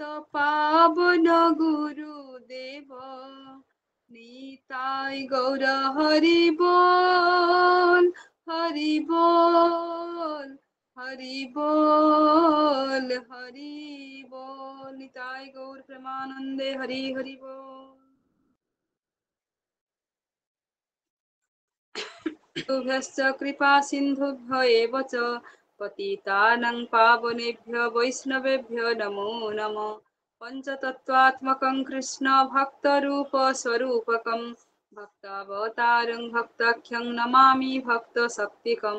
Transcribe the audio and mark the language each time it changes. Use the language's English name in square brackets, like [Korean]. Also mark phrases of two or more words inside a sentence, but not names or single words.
[Bangla] পাবন গুরুদেব নিতাই গৌর হরি বল হরি বল হরি বল হরি বল নিতাই গৌর প্রেমানন্দে হরি হরি বল। [Sanskrit] भ्यश्च कृपा सिन्धुभ्य एव च पतितानां पावनेभ्यो वैष्णवेभ्यो नमो नमः। पञ्चतत्त्वात्मकं कृष्ण भक्तरूपस्वरूपकं भक्तावतारं भक्ताख्यं नमामि भक्तशक्तिकं।